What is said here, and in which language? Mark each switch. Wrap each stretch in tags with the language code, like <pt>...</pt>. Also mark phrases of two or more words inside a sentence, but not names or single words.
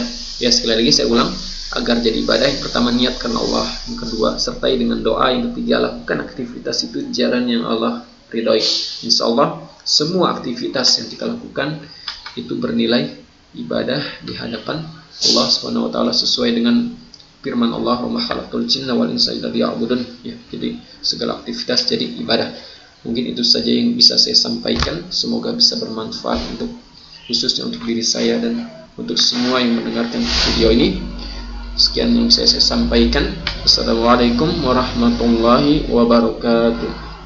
<id>Ya, sekali lagi saya ulang, agar jadi ibadah, yang pertama niat karena Allah, yang kedua sertai dengan doa, yang ketiga lakukan aktivitas itu jalan yang Allah ridhoi. Insyaallah semua aktivitas yang kita lakukan itu bernilai ibadah di hadapan Allah</id> <ar>سبحانه وتعالى,</ar> <id>sesuai dengan firman Allah,</id> <ar>وما خلقت الجن والإنس إلا ليعبدون.</ar> <id>Ya, jadi segala aktivitas jadi ibadah. Mungkin itu saja yang bisa saya sampaikan. Semoga bisa bermanfaat khususnya untuk diri saya dan untuk semua yang mendengarkan video ini. Sekian yang saya sampaikan.</id> <ar>السلام عليكم ورحمة الله وبركاته.</ar>